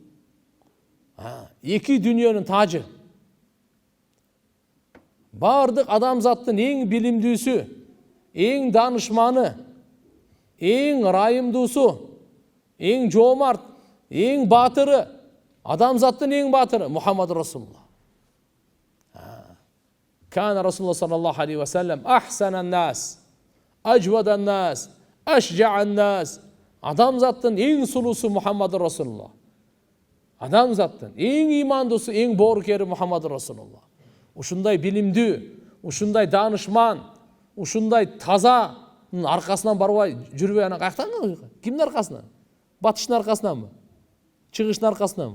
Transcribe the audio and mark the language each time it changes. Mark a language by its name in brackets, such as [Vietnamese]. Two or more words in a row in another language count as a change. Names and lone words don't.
[Kyrgyz] Эки дүйнөнүн тажы. Бардык адамзаттын эң билимдүүсү, эң данышманы, эң ырайымдуусу, эң жоомарт, эң баатыры, адамзаттын эң баатыры Мухаммад Расулуллах. [Arabic] كان رسول الله صلى الله عليه وسلم أحسن الناس أجود الناس أشجع الناس. [Kyrgyz] Адамзаттын эң сулуусу Мухаммад Расулуллах. Адамзаттын эң имандуусу, эң боорукери Мухаммад Расулуллах. Ушундай билимдүү, ушундай данышман, ушундай тазанын аркасынан барбай жүрбөй ана каяктан? Кимдин аркасынан? Батыштын аркасынанбы? Чыгыштын аркасынанбы?